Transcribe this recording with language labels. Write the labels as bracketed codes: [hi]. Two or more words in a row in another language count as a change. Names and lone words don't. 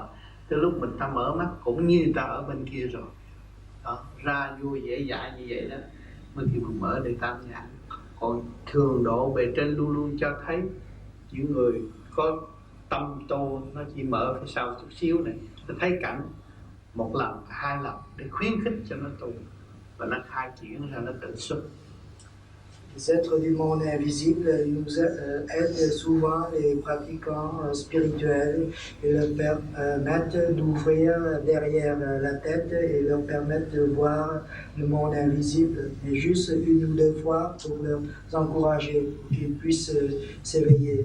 [vi] Từ lúc mình ta mở mắt cũng như ta ở bên kia rồi đó, ra vui dễ dãi như vậy đó mới kêu mình mở để tam nhãn. Còn thường độ bề trên luôn luôn cho thấy những người có tâm tu nó chỉ mở phía sau chút xíu này, nó thấy cảnh 1 lần 2 lần để khuyến khích cho nó tu và nó khai triển ra, nó tự xuất. [fr] Les êtres du monde invisible nous aident souvent les pratiquants spirituels et leur permettent d'ouvrir derrière la tête et leur permettent de voir le monde invisible, et juste 1 ou 2 fois pour les encourager, pour qu'ils puissent s'éveiller.